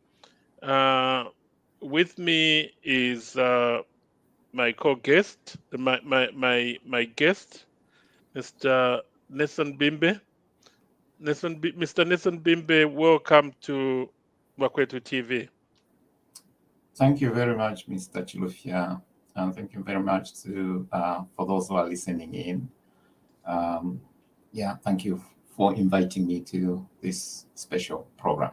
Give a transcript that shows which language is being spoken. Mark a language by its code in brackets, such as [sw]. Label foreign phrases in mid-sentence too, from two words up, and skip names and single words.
[en] Uh, with me is my co-guest, my guest, Mr. Nason Bimbe. Mr. Nason Bimbe, welcome to Batwetu TV. Thank you very much, Mr. Chilufya, and thank you very much to for those who are listening in. Thank you for inviting me to this special program.